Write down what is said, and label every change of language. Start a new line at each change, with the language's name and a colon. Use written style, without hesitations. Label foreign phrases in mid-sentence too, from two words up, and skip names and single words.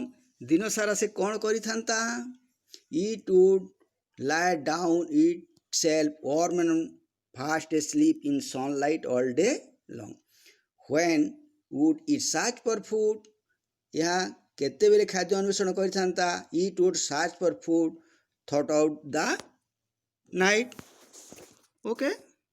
Odia: ଦିନ ସାରା ସେ କ'ଣ କରିଥାନ୍ତା?
English: It would lie down itself warm and fast asleep in sunlight all day long. When would it search for food?
Odia: ଏହା କେତେବେଳେ ଖାଦ୍ୟ ଅନ୍ୱେଷଣ କରିଥାନ୍ତା?
English: It would search for food throughout the night. Okay.